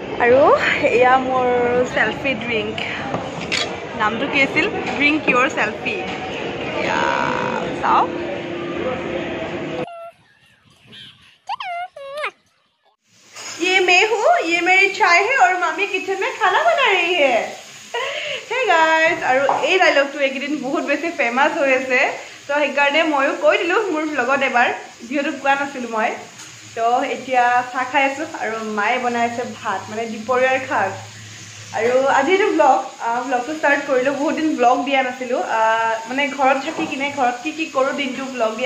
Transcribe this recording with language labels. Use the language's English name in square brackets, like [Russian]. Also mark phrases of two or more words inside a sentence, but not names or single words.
[Assamese] আৰু এয়া মোৰ [English] selfie drink [Assamese] নামটো কি আছিল [English] drink your selfie [Assamese] এয়া চাও [Hindi] ये मेरी चाय है और मम्मी किचन में खाना बना रही है [English] hey guys [Assamese] और এই ডায়লগটো একদিন বহুত বেছি ফেমাস হৈ আছে তো হেকাৰণে ময়ো কৈ দিলো মোৰ ব্লগত এবাৰ যেহেতু কোৱা নাছিলো মই তো এতিয়া চাহ খাই আছো আৰু মায়ে বনাইছে ভাত মানে দুপৰীয়াৰ খাজ আৰু আজিৰ ব্লগটো ষ্টাৰ্ট কৰিলো বহুত দিন ব্লগ দিয়া নাছিলো মানে ঘৰত থাকি কিনে ঘৰত কি কৰো দিনটো ব্লগ দিয়া